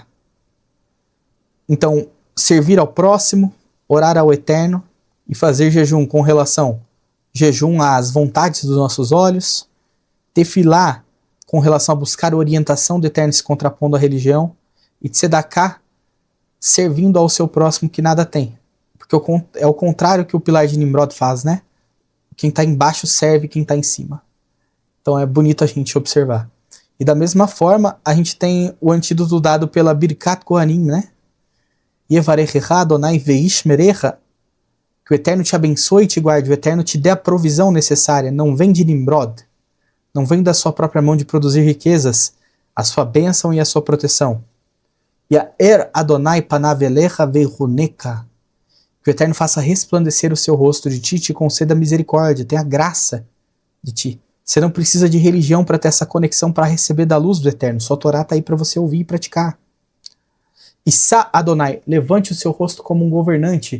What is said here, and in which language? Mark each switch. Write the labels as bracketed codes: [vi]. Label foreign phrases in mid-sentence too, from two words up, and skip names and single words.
[pt] Então, servir ao próximo, orar ao Eterno e fazer jejum com relação jejum às vontades dos nossos olhos, tefilá com relação a buscar a orientação do Eterno se contrapondo à religião, e tzedaká servindo ao seu próximo que nada tem. Porque é o contrário que o pilar de Nimrod faz, né? Quem está embaixo serve quem está em cima. Então é bonito a gente observar. E da mesma forma, a gente tem o antídoto dado pela Birkat Kohanim, né? [he] יברכך אדני וישמרך, [pt] que o Eterno te abençoe e te guarde, o Eterno te dê a provisão necessária, não vem de Nimrod, não vem da sua própria mão de produzir riquezas, a sua bênção e a sua proteção. [he] יאר אדני פניו אליך ויחנך, [pt] que o Eterno faça resplandecer o seu rosto de ti e te conceda misericórdia, tenha graça de ti. Você não precisa de religião para ter essa conexão, para receber da luz do Eterno. Só a Torá está aí para você ouvir e praticar. [he] ישא אדני, [pt] levante o seu rosto como um governante.